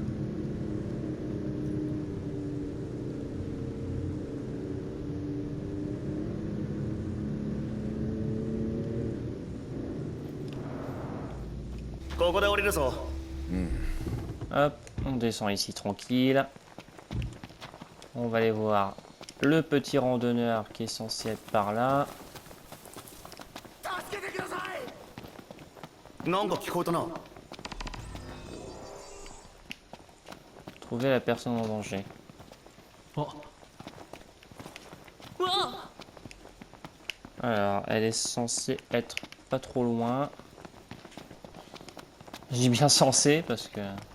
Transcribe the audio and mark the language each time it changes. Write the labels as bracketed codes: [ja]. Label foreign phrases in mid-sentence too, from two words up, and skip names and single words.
[fr] Hop, on descend ici tranquille. On va aller voir le petit randonneur qui est censé être par là. [ja] なんか聞こえたな。 [fr] Trouver la personne en danger. あ、 Alors, elle est censée être pas trop loin. Je dis bien censée parce que...